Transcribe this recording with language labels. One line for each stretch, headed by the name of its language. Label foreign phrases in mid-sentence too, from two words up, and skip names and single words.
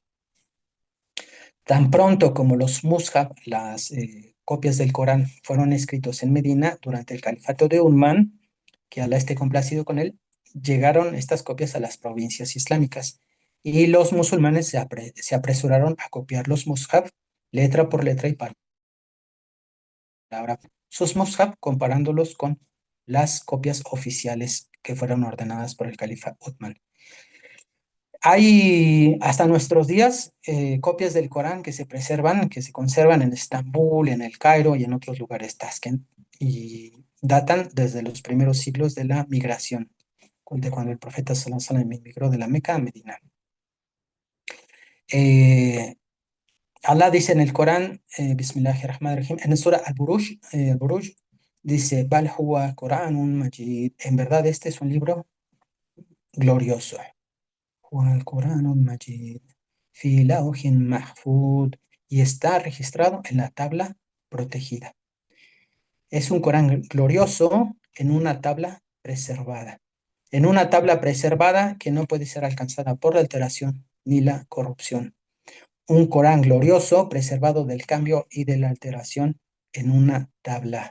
Spanish: Tan pronto como los mushaf, las copias del Corán, fueron escritos en Medina durante el califato de Uthman, que Alá esté complacido con él, llegaron estas copias a las provincias islámicas y los musulmanes se apresuraron a copiar los mushaf letra por letra y palabra sus mushaf, comparándolos con las copias oficiales que fueron ordenadas por el califa Uthman. Hay hasta nuestros días copias del Corán que se preservan, que se conservan en Estambul, en el Cairo y en otros lugares, Tashkent, y datan desde los primeros siglos de la migración, de cuando el profeta
Arabic: صلى الله عليه وسلم
Spanish: emigró de la Meca a Medina. Eh, Allah dice en el Corán, Bismillahirrahmanirrahim, en el Surah Al-Buruj, dice:
Arabic: بل هو قرآن مجيد.
Spanish: En verdad, este es un libro glorioso.
Arabic: القرآن المجيد في لوح محفوظ,
Spanish: y está registrado en la tabla protegida. Es un Corán glorioso en una tabla preservada. En una tabla preservada que no puede ser alcanzada por la alteración ni la corrupción. Un Corán glorioso preservado del cambio y de la alteración en una tabla.